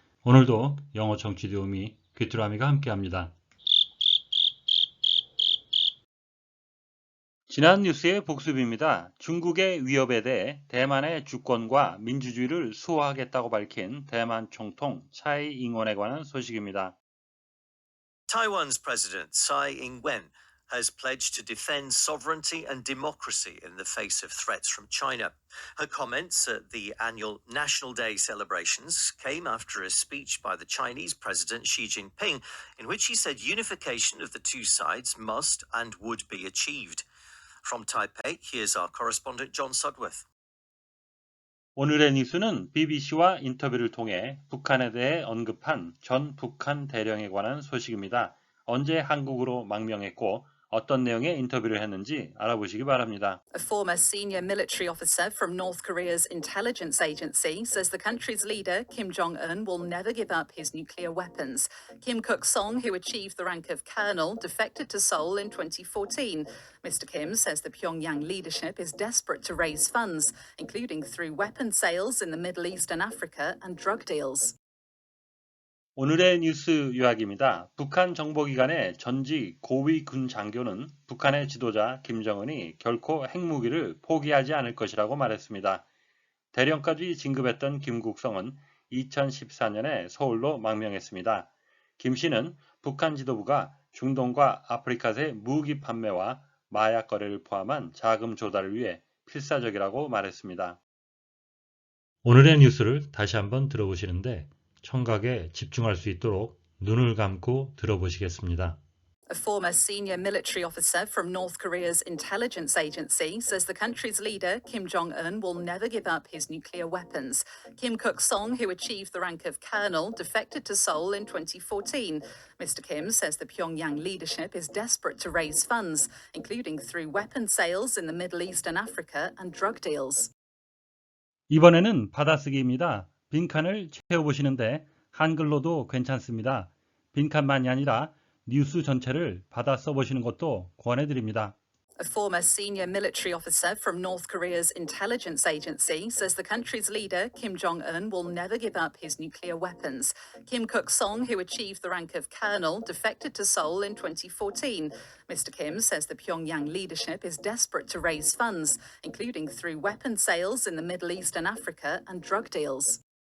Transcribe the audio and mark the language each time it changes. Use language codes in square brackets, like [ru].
[ko] 오늘도 영어 청취 도우미 귀뚜라미가 함께합니다. 지난 뉴스의 복습입니다. 중국의 위협에 대해 대만의 주권과 민주주의를 수호하겠다고 밝힌 대만 총통 차이 잉원에 관한 소식입니다. [en] Taiwan's President Tsai Ing-wen has pledged to defend sovereignty and democracy in the face of threats from China. Her comments at the annual National Day celebrations came after a speech by the Chinese President Xi Jinping in which he said unification of the two sides must and would be achieved. From Taipei, here's our correspondent John Sudworth. [ko] 오늘의 뉴스는 BBC와 인터뷰를 통해 북한에 대해 언급한 전 북한 대령에 관한 소식입니다. 언제 한국으로 망명했고 어떤 내용의 인터뷰를 했는지 알아보시기 바랍니다. [en] A former senior military officer from North Korea's intelligence agency says the country's leader, Kim Jong-un, will never give up his nuclear weapons. Kim Kuk-song, who achieved the rank of colonel, defected to Seoul in 2014. Mr. Kim says the Pyongyang leadership is desperate to raise funds, including through weapon sales in the Middle East and Africa and drug deals. [ko] 오늘의 뉴스 요약입니다. 북한 정보기관의 전직 고위 군 장교는 북한의 지도자 김정은이 결코 핵무기를 포기하지 않을 것이라고 말했습니다. 대령까지 진급했던 김국성은 2014년에 서울로 망명했습니다. 김 씨는 북한 지도부가 중동과 아프리카의 무기 판매와 마약 거래를 포함한 자금 조달을 위해 필사적이라고 말했습니다. 오늘의 뉴스를 다시 한번 들어보시는데 청각에 집중할 수 있도록 눈을 감고 들어보시겠습니다. [en] A former senior military officer from North Korea's intelligence agency says the country's leader, Kim Jong-un, will never give up his nuclear weapons. Kim Kuk-song, who achieved the rank of colonel, defected to Seoul in 2014. Mr. Kim says the Pyongyang leadership is desperate to raise funds, including through weapon sales in the Middle East and Africa and drug deals. [ko] 이번에는 받아쓰기입니다. 빈칸을 채워보시는데 한글로도 괜찮습니다. 빈칸만이 아니라 뉴스 전체를 받아 써보시는 것도 권해드립니다. [en] A former senior military officer from North Korea's intelligence agency says the country's leader, Kim Jong-un, will never give up his nuclear weapons. Kim Kuk-song, who achieved the rank of colonel, defected to Seoul in 2014. Mr. Kim says the Pyongyang leadership is desperate to raise funds, including through weapon sales in the Middle East and Africa and drug deals.